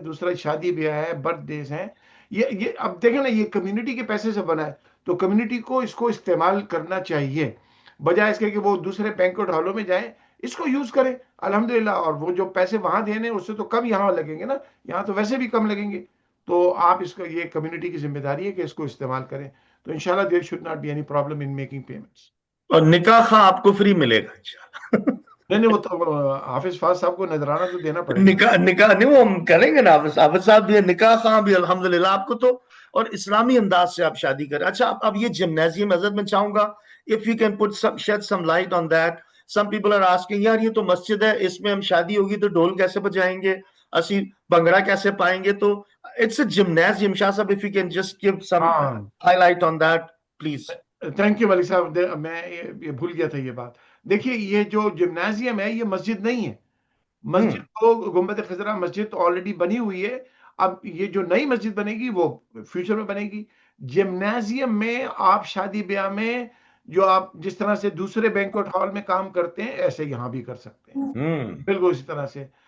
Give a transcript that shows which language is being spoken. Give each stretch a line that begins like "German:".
Urdu: دوسرا شادی بیاہ ہے, برتھ ڈیز ہیں. یہ اب دیکھیں نا, یہ کمیونٹی کے پیسے سے بنا ہے, تو کمیونٹی کو اس کو استعمال کرنا چاہیے, بجائے اس کے کہ وہ دوسرے بینکوٹ ہالوں میں جائیں. اس کو یوز کریں الحمدللہ, اور وہ جو پیسے وہاں دینے اس سے تو کم یہاں لگیں گے نا, یہاں تو ویسے بھی کم لگیں گے. تو آپ اس کو, یہ کمیونٹی کی ذمہ داری ہے کہ اس کو استعمال کریں.
English: تو انشاءاللہ there should not be any problem in making payments.
Urdu: اور نکاح خواہ آپ کو فری ملے گا انشاءاللہ. نہیں نہیں، وہ تو حافظ فاض صاحب کو نذرانہ تو دینا پڑے گا. نکاح نہیں، وہ ہم کریں گے نا. حافظ صاحب بھی نکاح خواہ بھی الحمدللہ آپ کو تو، اور اسلامی انداز سے آپ شادی کریں. اچھا اب یہ جمنازیم، حضرت میں چاہوں گا
English: if you can shed some light on that. Some people are asking
Urdu: یار یہ تو مسجد ہے، اس میں ہم شادی ہوگی تو ڈھول کیسے بجائیں گے، اسی بنگڑا کیسے پائیں گے؟ تو
English: it's a gymnasium.
Urdu: شاہ صاحب
English: if you can just give some highlight on that please. Thank you Malik صاحب.
Urdu: میں یہ بھول گیا تھا یہ بات. دیکھیے یہ جو جمنازیم ہے یہ مسجد نہیں ہے. مسجد کو گنبد خضرا مسجد آلریڈی بنی ہوئی ہے. اب یہ جو نئی مسجد بنے گی وہ فیوچر میں بنے گی. جمنازیم میں آپ شادی بیاہ میں جو آپ جس طرح سے دوسرے بینکوٹ ہال میں کام کرتے ہیں ایسے یہاں بھی کر سکتے ہیں، بالکل اسی طرح سے.